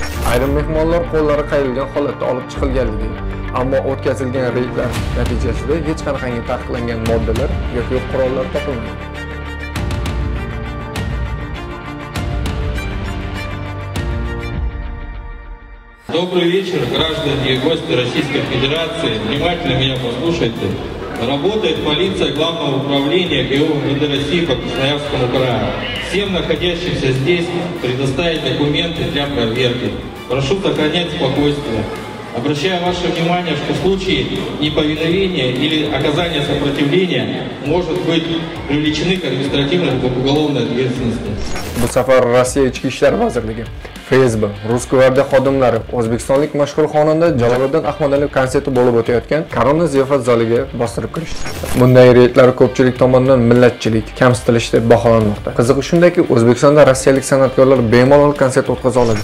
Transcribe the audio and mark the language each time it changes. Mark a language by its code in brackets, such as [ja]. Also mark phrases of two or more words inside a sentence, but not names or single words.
[uz] Ayrim mehmonlar qo'llari qayrilgan holatda olib chiqilganligi, ammo o'tkazilgan reydlar natijasida hech qanaqangi taqiqlangan moddalar yoki qurollar topilmagan. [ru] Добрый вечер, граждане и гости Российской Федерации. Внимательно меня послушайте. Работает полиция Главного управления ГУ МВД России по Красноярскому краю. Всем находящимся здесь предоставить документы для проверки. Прошу сохранять спокойствие. Обращаю ваше внимание, что в случае неповиновения или оказания сопротивления может быть привлечены к административной и уголовной ответственности. [uz] Bu safar Rossiya Ichki ishlar vazirligi, FSB, Rus gvardiya xodimlari o'zbekistonlik mashhur xonanda Jaloliddin Ahmadaliyev konserti bo'lib o'tayotgan Korona ziyofat zaliga bostirib kirishdi. Bunday reydlar ko'pchilik tomonidan millatchilik, kamsitilish deb baholanmoqda. Qizig'i shundaki, O'zbekistonda rossiyalik san'atkorlar bemalol konsert o'tkaza oladi.